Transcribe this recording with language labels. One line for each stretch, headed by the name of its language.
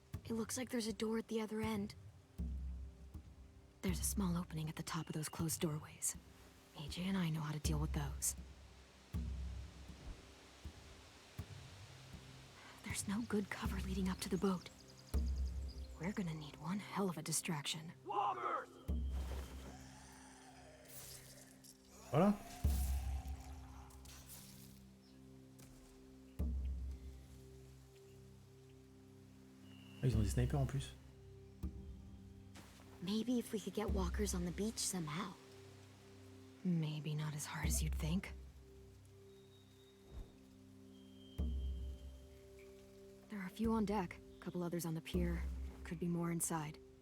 English: It looks like there's a door at the other end. There's a small opening at the top of those closed doorways. AJ and I know how to deal with those. There's no good cover leading up to the boat. We're gonna need one hell of a distraction.
French: Voilà. Ah, ils ont des snipers en plus.
English: Maybe if we could get walkers on the beach somehow. Maybe not as hard as you'd think. There are a few on deck, a couple others on the pier. Could be more inside.